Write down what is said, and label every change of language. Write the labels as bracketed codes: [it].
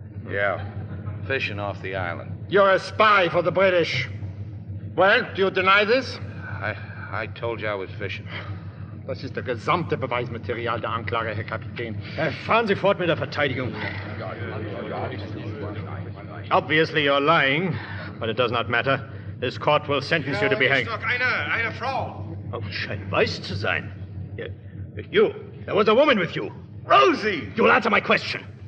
[en] Yeah, fishing off the island. You're a spy for the British. Well, do you deny this? I told you I was fishing. [de] Das ist der gesamte Beweismaterial der Anklage, Herr Kapitän. Fahren Sie fort mit der Verteidigung. [en] Obviously, you're lying, but it does not matter. This court will sentence you to be hanged. [de] Eine Frau. Oh, scheint weiß zu sein. [en] You, there was a woman with you. Rosie! You will answer my question.